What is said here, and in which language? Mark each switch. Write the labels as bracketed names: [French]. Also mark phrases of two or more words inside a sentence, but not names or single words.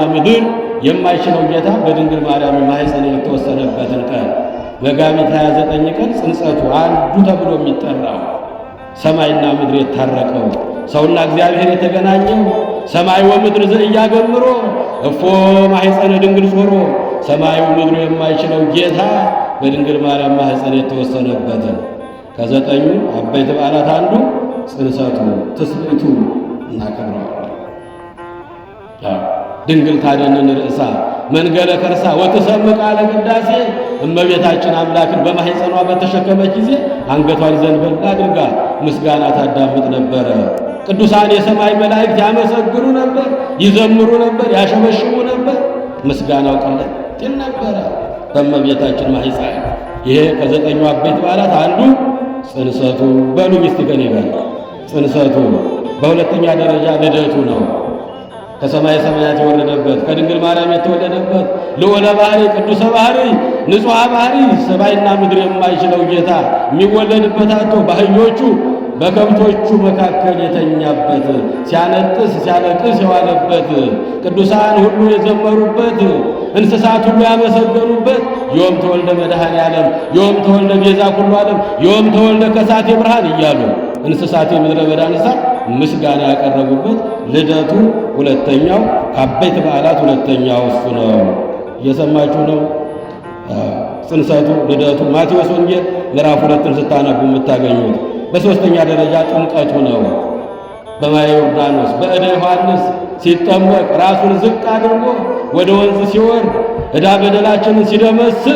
[Amharic] ምድር የማይችለው ጌታ በድንግል ማርያም ማኅፀን የተወሰነበትን ቀን መጋቢት 29 ቀን ጽንሰቱ አንዱ ተብሎ የሚጠራው ሰማይና ምድር የታረቀው ሰውና እግዚአብሔር የተገናኘው [Geez] ሰማይ ወምድር ዘኢያገምሮ እፎ ማኅፀነ ድንግል ጾሮ [Amharic] ሰማዩ ምድሩ የማይችለው ጌታ በድንግል ማርያም ማኅፀን የተወሰነበትን ከ9ኙ አበይት በዓላት አንዱ ጽንሰቱ ትስብእቱ እናከብረዋለን። [Geez] ድንግል ታደንን ርእሳ መንገለ ከርሳ ወትሰምዕ ቃለ ቅዳሴ [Amharic] እመቤታችን አምላክን በማኅፀኗ በተሸከመች ጊዜ አንገቷን ዘንበል አድርጋ ምስጋና ታዳምጥ ነበረ። ቅዱሳን የሰማይ መላእክት ያመሰግኑ ነበር፣ ይዘምሩ ነበር፣ ያሸበሽሙ ነበር። ምስጋናው ቀለጥ ይል ነበረ በእመቤታችን ማኅፀን። ይሄ ከ9ኙ አበይት በዓላት አንዱ ጽንሰቱ በሉኝ እስቲ ከኔ ጋር ጽንሰቱ። በሁለተኛ ደረጃ ልደቱ ነው። ከሰማይ ሰማያት የወረደበት ከድንግል ማርያም የተወለደበት [Geez] ልዑለ ባሕሪ ቅዱሰ ባሕሪ ንጹሐ ባሕሪ [Amharic] ሰማይና ምድር የማይችለው ጌታ የሚወለድበት አቶ ባህዮቹ በከብቶቹ መካከል የተኛበት ሲያነጥስ ሲያለቅስ የዋለበት ቅዱሳን ሁሉ የዘመሩበት እንስሳት ሁሉ ያመሰገኑበት [Geez] ዮም ተወልደ መድኃኔ ዓለም ዮም ተወልደ ቤዛ ኩሉ ዓለም ዮም ተወልደ ከሳቴ ብርሃን [Amharic] እያሉ እንስሳት የምድረ በዳ እንስሳት ምስጋና ያቀረቡበት ልደቱ ሁለተኛው ከአበይት በዓላት ሁለተኛው እሱ ነው። እየሰማችሁ ነው። ጽንሰቱ ልደቱ ማቴዎስ ወንጌል ምዕራፍ 2ን ስታነቡ የምታገኙት። በሦስተኛ ደረጃ ጥምቀቱ ነው። [Geez] በማየ ዮርዳኖስ በእደ ዮሐንስ [Amharic] ሲጠመቅ ራሱን ዝቅ አድርጎ ወደ ወንዝ ሲወርድ ዕዳ በደላችንን ሲደመስስ